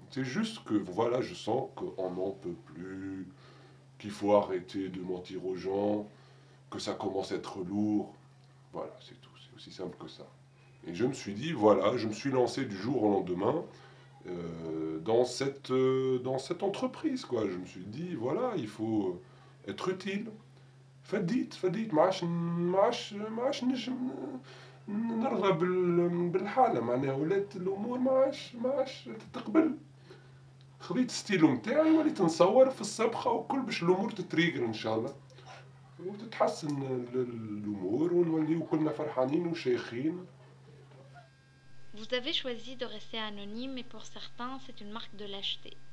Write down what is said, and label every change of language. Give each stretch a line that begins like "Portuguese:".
French: C'est juste que voilà, je sens qu'on n'en peut plus, qu'il faut arrêter de mentir aux gens, que ça commence à être lourd. Voilà, c'est tout, c'est aussi simple que ça. Et je me suis dit, voilà, je me suis lancé du jour au lendemain dans cette entreprise, quoi. Je me suis dit, voilà, il faut être utile.
Arabic: فديت ما عادش نجم نرضى بالحالة معناها ولات الأمور ما عادش تتقبل خذيت ستيلو نتاعي وليت نصور في الصبخة وكل باش الأمور تتريقر إن شاء الله وتتحسن الأمور ونوليو كلنا فرحانين وشيخين.
French: Vous avez choisi de rester anonyme et pour certains, c'est une marque de lâcheté.